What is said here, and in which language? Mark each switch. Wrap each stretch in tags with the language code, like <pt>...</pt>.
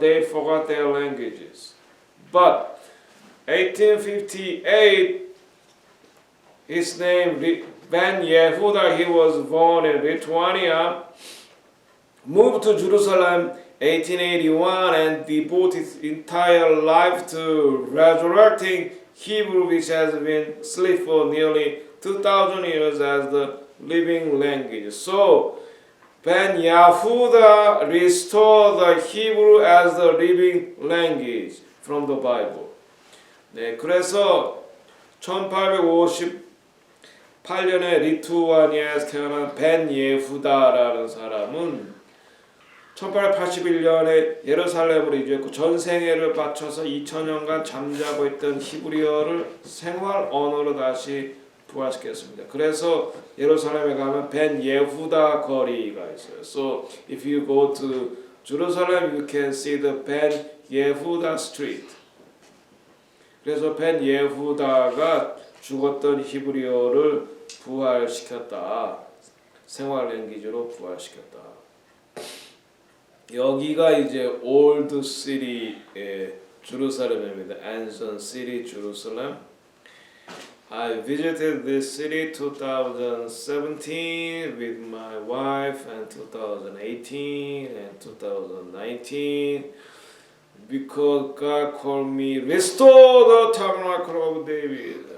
<en>They forgot their languages. But 1858, his name Ben Yehuda, he was born in Lithuania, moved to Jerusalem 1881 and devoted his entire life to resurrecting Hebrew, which has been asleep for nearly 2,000 years as the living language. So Ben Yehuda restored the Hebrew as the living language from the Bible.</en> <ko>네, 그래서 1858년에 리투아니아에서 태어난 벤 예후다라는 사람은 1881년에 예루살렘으로 이주했고 전생애를 바쳐서 2000년간 잠자고 있던 히브리어를 생활 언어로 다시 부활시켰습니다. 그래서 예루살렘에 가면 벤 예후다 거리가 있어요.</ko> <en>So if you go to Jerusalem, you can see the Ben Yehuda Street.</en> <ko>그래서 벤 예후다가 죽었던 히브리어를 부활시켰다. 생활 랭귀지로 부활시켰다. 여기가 이제 올드 시티의 제루살렘입니다.</ko> <en>Ancient City, Jerusalem. I visited this city 2017 with my wife and 2018 and 2019 because God called me restore the tabernacle of David.</en>